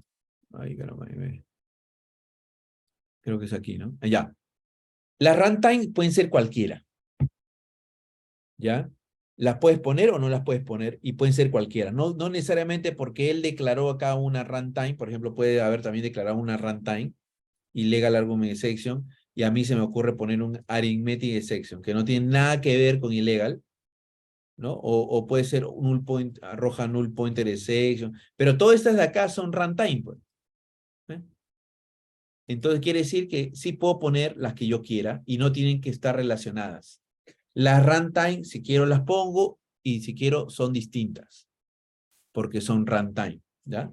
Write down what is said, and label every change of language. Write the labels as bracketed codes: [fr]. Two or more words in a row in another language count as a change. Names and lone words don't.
[es] Ay, caramba, creo que es aquí, ¿no? Allá. Las runtime pueden ser cualquiera, ¿ya? Las puedes poner o no las puedes poner y pueden ser cualquiera. No necesariamente porque él declaró acá una runtime, por ejemplo, puede haber también declarado una runtime y [en] legal argument exception, [es] y a mí se me ocurre poner un [en] arithmetic exception, [es] que no tiene nada que ver con ilegal, ¿no? O puede ser un [en] null point, [es] arroja [en] null pointer exception, [es] pero todas estas de acá son runtime, pues. ¿Eh? Entonces quiere decir que sí puedo poner las que yo quiera y no tienen que estar relacionadas. Las runtime, si quiero las pongo y si quiero son distintas, porque son runtime, ¿ya?